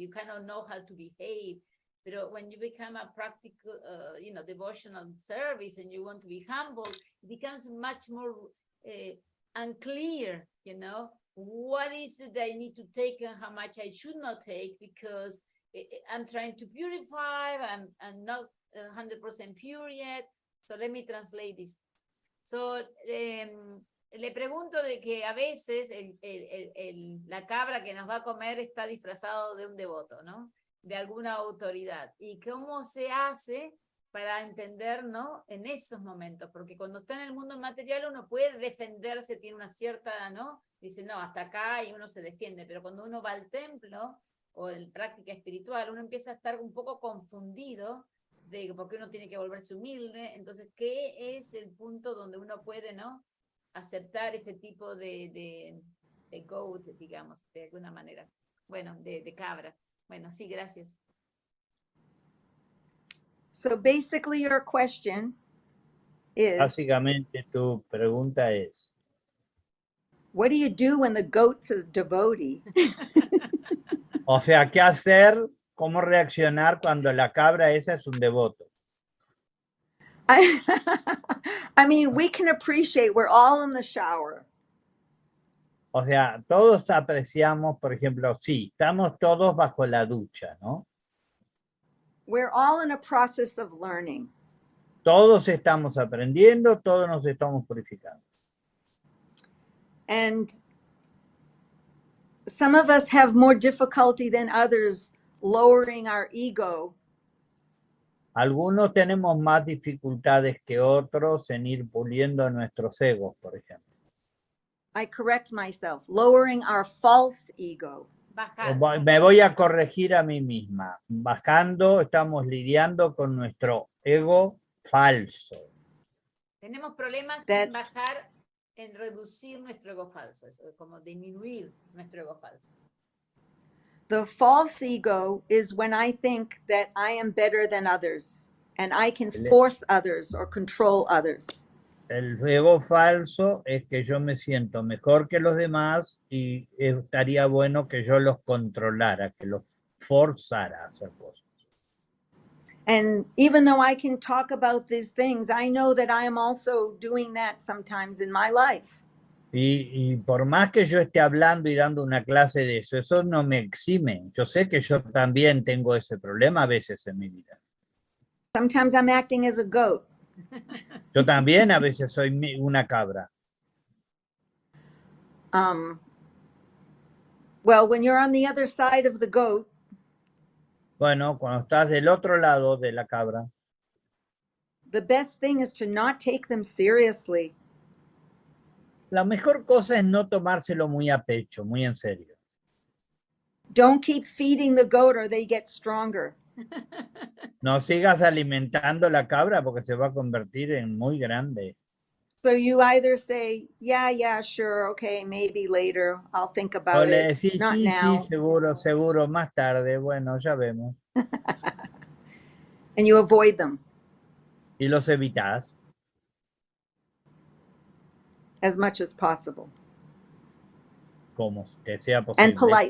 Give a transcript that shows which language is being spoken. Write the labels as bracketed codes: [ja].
[en] You cannot know how to behave. But when you become a practical, devotional service and you want to be humble, it becomes much more unclear. What is it that I need to take and how much I should not take because I'm trying to purify. I'm not 100% pure yet. So let me translate this. [es] So le pregunto de que a veces la cabra que nos va a comer está disfrazado de un devoto, ¿no? De alguna autoridad. ¿Y cómo se hace para entender, ¿no? En esos momentos, porque cuando está en el mundo material uno puede defenderse, tiene una cierta, ¿no? Dice, no, hasta acá y uno se defiende, pero cuando uno va al templo o en práctica espiritual, uno empieza a estar un poco confundido de por qué uno tiene que volverse humilde. Entonces, ¿qué es el punto donde uno puede, ¿no? Aceptar ese tipo de goat, digamos, de alguna manera? Bueno, de cabra. Bueno, sí, gracias. [en] So basically your question is, [es] básicamente tu pregunta es, [en] what do you do when the goat's a devotee? [es] o sea, ¿qué hacer? ¿Cómo reaccionar cuando la cabra esa es un devoto? [en] I, I mean, we can appreciate, we're all in the shower. [es] O sea, todos apreciamos, por ejemplo, sí, estamos todos bajo la ducha, ¿no? [en] We're all in a process of learning. [es] Todos estamos aprendiendo, todos nos estamos purificando. [en] And some of us have more difficulty than others lowering our ego. [es] Algunos tenemos más dificultades que otros en ir puliendo nuestros egos, por ejemplo. [en] I correct myself, lowering our false ego. [es] Bajar. Me voy a corregir a mí misma. Bajando, estamos lidiando con nuestro ego falso. Tenemos problemas [en] That- [es] en bajar, en reducir nuestro ego falso, eso, como disminuir nuestro ego falso. [en] The false ego is when I think that I am better than others and I can force others or control others. [es] El ego falso es que yo me siento mejor que los demás y estaría bueno que yo los controlara, que los forzara a hacer cosas. [en] And even though I can talk about these things, I know that I am also doing that sometimes in my life. [es] Y por más que yo esté hablando y dando una clase de eso, eso no me exime. Yo sé que yo también tengo ese problema a veces en mi vida. [en] Sometimes I'm acting as a goat. [es] Yo también a veces soy una cabra. [en] Well, when you're on the other side of the goat, [es] Bueno, cuando estás del otro lado de la cabra, [en] the best thing is to not take them seriously. [es] la mejor cosa es no tomárselo muy a pecho, muy en serio. [en] Don't keep feeding the goat or they get stronger. [es] No sigas alimentando la cabra porque se va a convertir en muy grande. [en] So you either say, yeah, sure, okay, maybe later, I'll think [es] O [en] about [es] le [en] it, [es] decís, [en] not [es] sí, [en] now. [es] sí, seguro, seguro, más tarde, bueno, ya vemos. [en] And you avoid them [es] Y los evitás. [en] as much as possible, [es] Como te sea posible. [en] and politely,